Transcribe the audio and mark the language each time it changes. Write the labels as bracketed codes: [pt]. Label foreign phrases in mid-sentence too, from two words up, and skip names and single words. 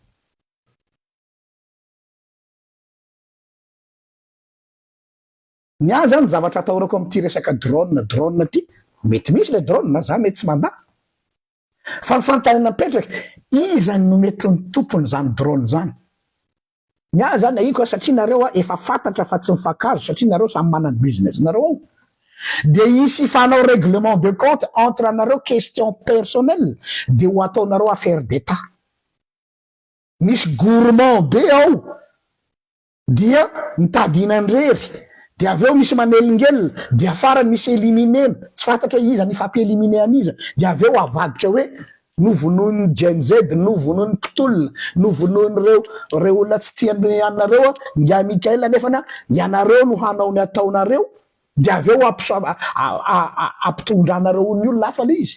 [mg] Ny azy zany zavatra atahorako amin'ity resaka drone ty mety misy le drone za mety tsy mandà fa ny fanontaniana mipetraka iza no mety ny tompony zany drone zany. Ny azy zany aiko satria nareo efa fantatra fa tsy mifankazo satria nareo samy manana business nareo ao dia isy fanao [fr] règlement de compte entre [mg] anareo [fr] question personnelle [mg] dia ho ataonareo [fr] affaire d'état. [mg] Misy gourmand be ao dia mitadinandrery dia aveo misy manelingelina dia farany misy éliminena tsy fantatra hoe iza ny fampi-éliminer an'iza dia aveo avadika hoe novonoiny Gen Z, novonoiny mpitolona, novonoiny reo olona tsy tiany anareo nga Mikaela nefana ianareo no hanao ny ataonareo dia avy eo ampitondranareo ny olona hafa le izy.